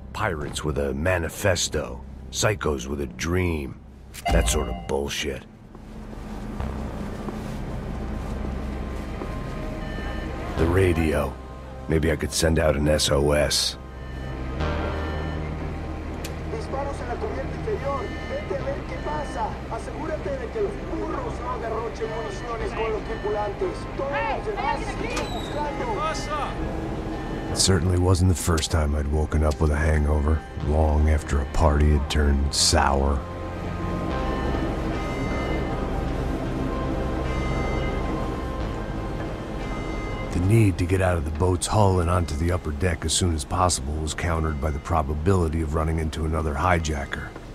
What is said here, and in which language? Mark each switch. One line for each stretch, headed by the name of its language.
English: Pirates with a manifesto. Psychos with a dream. That sort of bullshit. The radio. Maybe I could send out an SOS.
Spanish: Disparos en la cubierta interior. Vete a ver qué pasa. Asegúrate de que los burros no derrochen municiones con los tripulantes. Todos los demás siguen buscando.
English: It certainly wasn't the first time I'd woken up with a hangover, long after a party had turned sour. The need to get out of the boat's hull and onto the upper deck as soon as possible was countered by the probability of running into another hijacker.